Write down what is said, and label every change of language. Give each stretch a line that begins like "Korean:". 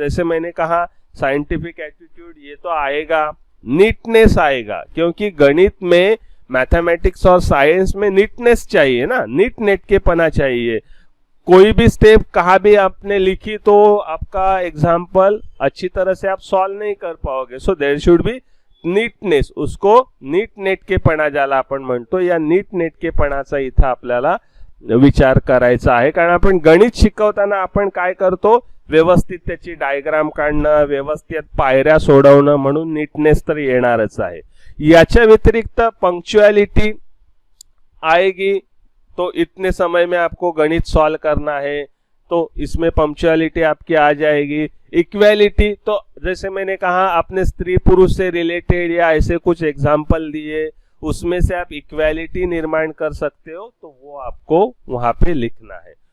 Hindi: जैसे मैंने कहा साइंटिफिक एटीट्यूड ये तो आएगा, नीटनेस आएगा, क्योंकि गणित में मैथमेटिक्स और साइंस में नीटनेस चाहिए ना, नीट नेट के पना चाहिए। कोई भी स्टेप कहाँ भी आपने लिखी तो आपका एग्जाम्पल अच्छी तरह से आप सॉल्व नहीं कर पाओगे।
English: so there should be neatness,
Marathi: उसको नीट नेटकेपणा ज्याला आपण म्हणतो, या नीट नेटकेपणाचा इथं आपल्याला विचार करायचा आहे। कारण आपण गणित शिकवताना आपण काय करतो, व्यवस्थित त्याची डायग्राम काढणं, व्यवस्थित पायऱ्या सोडवणं, म्हणून नीटनेस तर येणारच आहे। याच्या व्यतिरिक्त
Hindi: पंक्चुअलिटी आएगी, तो इतने समय में आपको गणित सॉल्व करना है तो इसमें पंक्चुअलिटी आपकी आ जाएगी। इक्वालिटी तो जैसे मैंने कहा आपने स्त्री पुरुष से रिलेटेड या ऐसे कुछ एग्जाम्पल दिए, उसमें से आप इक्वालिटी निर्माण कर सकते हो, तो वो आपको वहां पे लिखना है।